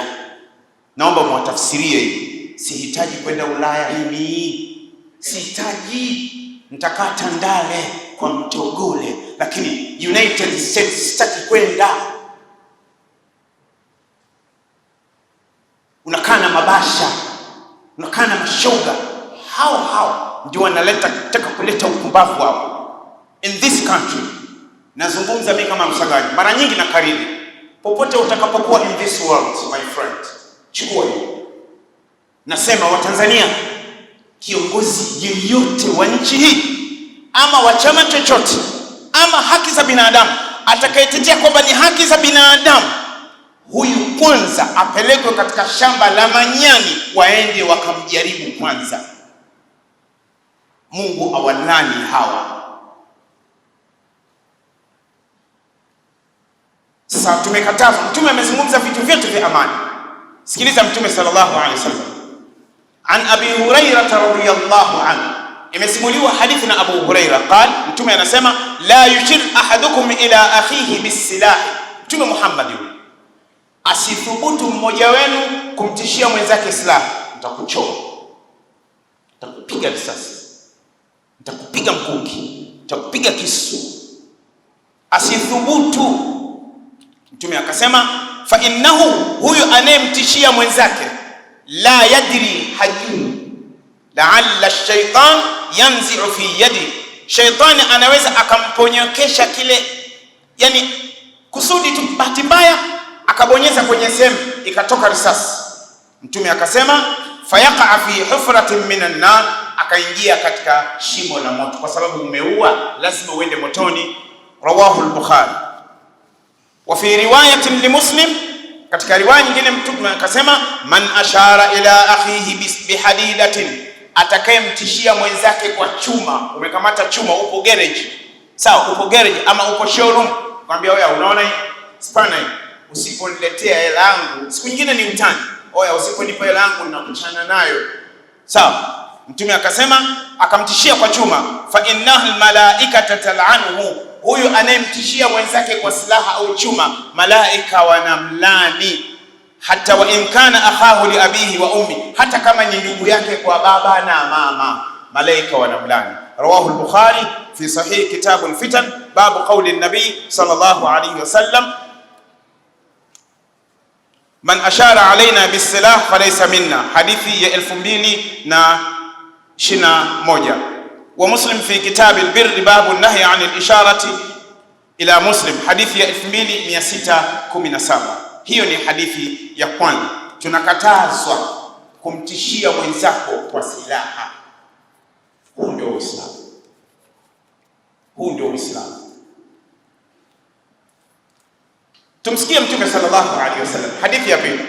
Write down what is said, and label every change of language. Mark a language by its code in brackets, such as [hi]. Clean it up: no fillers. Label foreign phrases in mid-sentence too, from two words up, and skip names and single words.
[sw] Naomba mwatafsirie hii. Sihitaji kwenda Ulaya mimi, sihitaji, nitakaa Tandale kwa Mtogole, lakini United States sitaki kwenda. Unakaa na mabasha, unakaa na mashoga. Hao ndio wanataka kuleta upumbavu hapo [en] in this country. [sw] Nazungumza mimi kama msagaji, mara nyingi na kariri, popote utakapokuwa [en] in this world my friend, [sw] chukua hiyo. Nasema Watanzania, kiongozi yeyote wa nchi hii ama wa chama chochote ama haki za binadamu atakayetetea kwamba ni haki za binadamu, huyu kwanza apelekwe katika shamba la manyani, waende wakamjaribu kwanza. Mungu awalani hawa. Sasa tumekatazwa. Mtume amezungumza vitu vyote vya amani. Sikiliza Mtume [ar] صلى الله عليه وسلم. عن أبي هريرة رضي الله عنه, [sw] imesimuliwa hadithi na Abu Hurairah [ar] qala, [sw] Mtume anasema [ar] لا يشير أحدكم إلى أخيه بالسلاح. [sw] Mtume Muhammad yule, asithubutu mmoja wenu kumtishia mwenzake silaha. Nitakuchoma, nitakupiga risasi, nitakupiga mkuki, nitakupiga kisu. Asithubutu. Mtume akasema [ar] فإنه, [sw] huyu anayemtishia mwenzake, [ar] لا يدري, [sw] hajui, [ar] لعل الشيطان ينزع في يده, [sw] shaytani anaweza akamponyokesha kile, yani kusudi tu, bahati mbaya akabonyeza kwenye sehemu ikatoka risasi. Mtume akasema [ar] فيقع في حفرة من النار, [sw] akaingia katika shimo la moto, kwa sababu umeua lazima uende motoni. [ar] رواه البخاري وفي رواية لمسلم, [sw] katika riwaya nyingine Mtume akasema [ar] من أشار إلى أخيه بحديدة, [sw] atakayemtishia mwenzake kwa chuma. Umekamata chuma, upo garage, sawa, upo garage ama upo showroom, kwambia wewe, unaona hii spana hii, usiponiletea hela yangu, siku nyingine ni utani, oya, usiponipa hela yangu ninakuchana nayo, sawa. Mtume akasema, akamtishia kwa chuma, [ar] فإن الملائكة تلعنه, [sw] huyu anayemtishia mwenzake kwa silaha au chuma, malaika wanamlani. [ar] Hata وإن كان أخاه لأبيه وأمه, [sw] hata kama ni ndugu yake kwa baba na mama, malaika wanamlani. [ar] رواه البخاري في صحيح كتاب الفتن باب قول النبي صلى الله عليه وسلم من أشار علينا بالسلاح فليس منا, [sw] hadithi ya 2021. [ar] ومسلم في كتاب البر باب النهي عن الإشارة إلى مسلم, [sw] hadithi ya 2617. Hiyo ni hadithi ya kwanza. Tunakatazwa kumtishia mwenzako kwa silaha. Huu ndio Uislamu. Huu ndio Uislamu. Tumsikie Mtume [ar] صلى الله عليه وسلم, [sw] hadithi ya pili.